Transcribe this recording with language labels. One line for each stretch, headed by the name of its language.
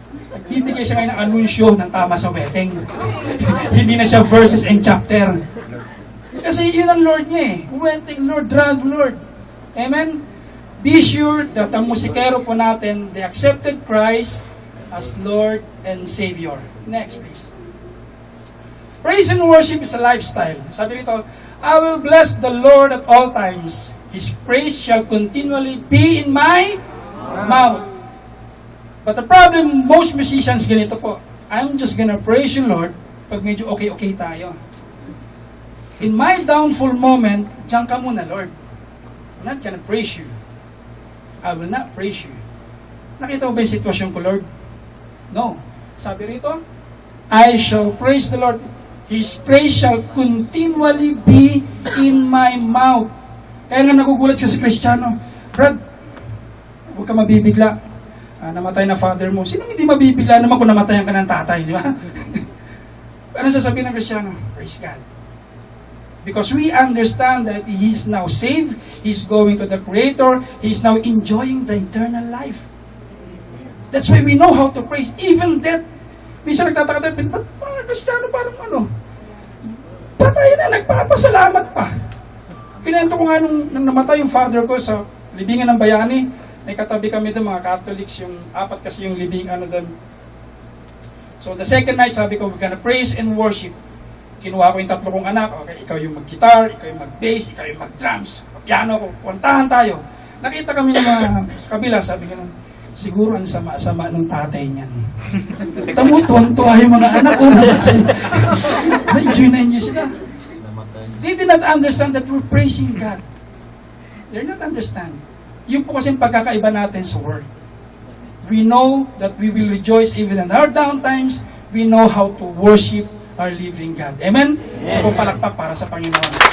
Filipino: Nagbibigay siya ngayon ng anunsyo ng tama sa wedding. Hindi na siya
English: verses and chapter.
Filipino: Kasi yun ang Lord niya eh.
English: Wedding Lord, drug Lord. Amen? Be sure that
Filipino: ang musikero po natin,
English: they accepted Christ as Lord and Savior. Next, please. Praise and worship is a lifestyle.
Filipino: Sabi rito,
English: I will bless the Lord at all times. His praise shall continually be in my mouth. But the problem, most musicians
Filipino: ganito po,
English: I'm just gonna praise you, Lord,
Filipino: pag medyo okay tayo.
English: In my downfall moment,
Filipino: diyan ka muna,
English: Lord. I'm not gonna praise you. I will not praise you. Nakita mo ba yung sitwasyon ko, Lord? No. Sabi rito, I shall praise the Lord. His praise shall continually be in my mouth.
Filipino: Kaya nga nagugulat siya si Kristiyano, Brad, huwag ka mabibigla. Namatay na father mo. Sino hindi mabibigla naman kung namatayan ka ng tatay, di ba? Ano sasabihin ng Kristiyano?
English: Praise God. Because we understand that He is now saved, He's going to the Creator, He's now enjoying the eternal life. That's why we know how to praise. Even that,
Filipino: minsan nagtataka tayo, ba't mga Kristiyano parang patay na, nagpapasalamat pa. Kinento ko nga nung namatay yung father ko sa libingan ng Bayani, may katabi kami doon, mga Catholics, yung apat kasi yung libingan doon.
English: So the second night,
Filipino: sabi ko,
English: we're gonna praise and worship.
Filipino: Kinuha ko yung tatlo kong anak, okay, ikaw yung mag-guitar, ikaw yung mag-bass, ikaw yung mag-drums, piano ko, kantahan tayo. Nakita kami ng mga sa kabila, sabi ko, siguro ang sama-sama ng tatay niyan. Tamo, tuwan-tuwa yung mga anak ko. Na-enjoy na enjoy sila.
English: They did not understand that we're praising God. They did not understand.
Filipino: Yung po kasi pagkakaiba natin sa word.
English: We know that we will rejoice even in our down times. We know how to worship our living God. Amen?
Filipino: Isa pong palakpak para sa Panginoon.